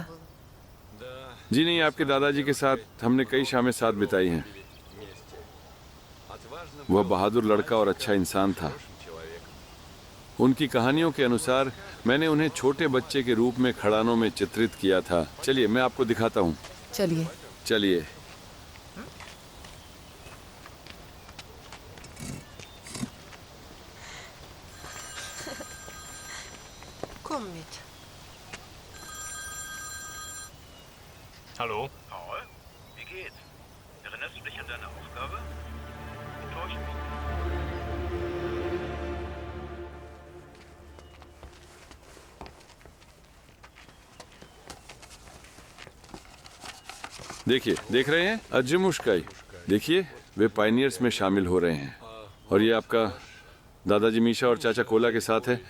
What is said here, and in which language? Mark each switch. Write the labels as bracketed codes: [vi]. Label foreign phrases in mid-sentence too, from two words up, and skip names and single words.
[hi] जी नहीं, आपके दादाजी के साथ हमने कई शामें साथ बिताई हैं। वह बहादुर लड़का और अच्छा इंसान था। उनकी कहानियों के अनुसार मैंने उन्हें छोटे बच्चे के रूप में खड़ानों में चित्रित किया था। चलिए मैं आपको दिखाता हूँ। चलिए चलिए। [de] Komm mit. Hallo? Paul? Wie geht's? Erinnerst du dich an deine Aufgabe? Enttäusch mich nicht. [hi] देखिए, देख रहे हैं अज्जिमुश्काई। देखिए, वे पायनियर्स में शामिल हो रहे हैं। और ये आपका दादाजी मीशा और चाचा कोला के साथ है।